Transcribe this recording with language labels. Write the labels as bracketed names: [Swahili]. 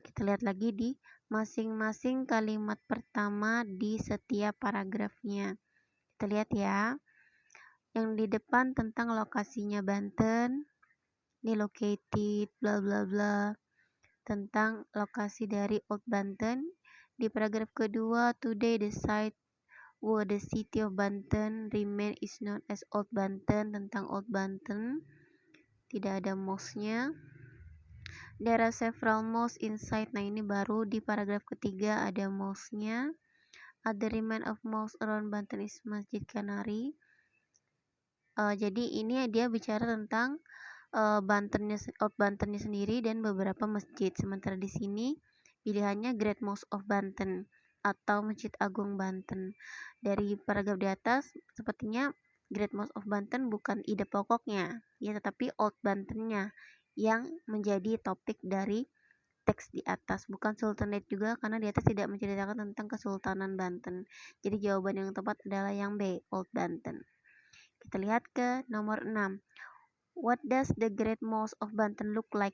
[Indonesian] Kita lihat lagi di masing-masing kalimat pertama di setiap paragrafnya. Kita lihat ya. Yang di depan tentang lokasinya Banten, ini located bla bla bla, tentang lokasi dari Old Banten. Di paragraf kedua, [English] today the site where the city of Banten remain is known as Old Banten, [Indonesian] tentang Old Banten. Tidak ada mosque-nya. [English] There are several mosques inside. [Indonesian] Nah, ini baru di paragraf ketiga ada mosque-nya. [English] Other remain of mosques around Banten is Masjid Kanari. [Indonesian] Jadi ini dia bicara tentang Old Bantennya sendiri dan beberapa masjid. Sementara di sini pilihannya Great Mosque of Banten atau Masjid Agung Banten. Dari paragraf di atas, sepertinya Great Mosque of Banten bukan ide pokoknya, ya, tetapi Old Bantennya yang menjadi topik dari teks di atas, bukan Sultanate juga, karena di atas tidak menceritakan tentang Kesultanan Banten. Jadi jawaban yang tepat adalah yang B, Old Banten. Kita lihat ke nomor 6. [English] What does the Great Mosque of Banten look like?